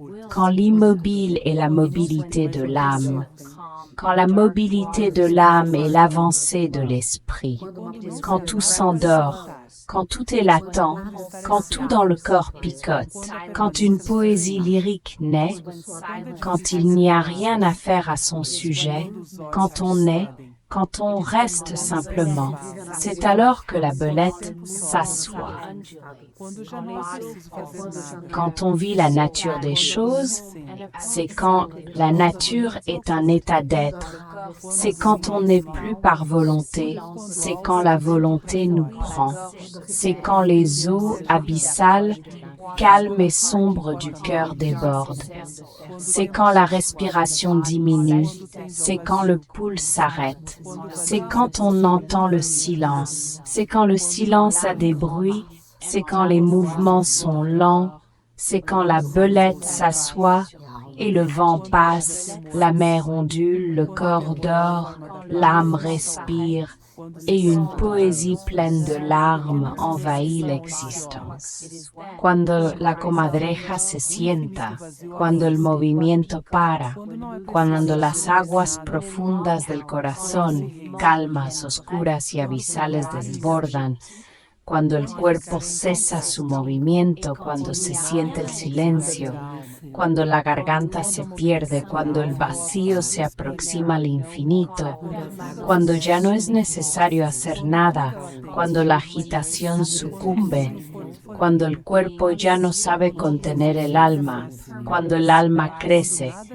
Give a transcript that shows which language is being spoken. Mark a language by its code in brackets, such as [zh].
[fr] quand l'immobile est la mobilité de l'âme, quand la mobilité de l'âme est l'avancée de l'esprit, quand tout s'endort, quand tout est latent, quand tout dans le corps picote, quand une poésie lyrique naît, quand il n'y a rien à faire à son sujet, quand on est, quand on reste simplement, c'est alors que la belette s'assoit. [pt] Quando já não é preciso fazer nada. [fr] Quand on vit la nature des choses, c'est quand la nature est un état d'être. C'est quand on n'est plus par volonté, c'est quand la volonté nous prend. C'est quand les eaux abyssales, calmes et sombres du cœur débordent. C'est quand la respiration diminue, c'est quand le pouls s'arrête. C'est quand on entend le silence, c'est quand le silence a des bruits, c'est quand les mouvements sont lents, c'est quand la belette s'assoit et le vent passe, la mer ondule, le corps dort, l'âme respire et une poésie pleine de larmes envahit l'existence. [es] Cuando la comadreja se sienta, cuando el movimiento para, cuando las aguas profundas del corazón, calmas, oscuras y abisales desbordan, cuando el cuerpo cesa su movimiento, cuando se siente el silencio, cuando la garganta se pierde, cuando el vacío se aproxima al infinito, cuando ya no es necesario hacer nada, cuando la agitación sucumbe, cuando el cuerpo ya no sabe contener el alma, cuando el alma crece,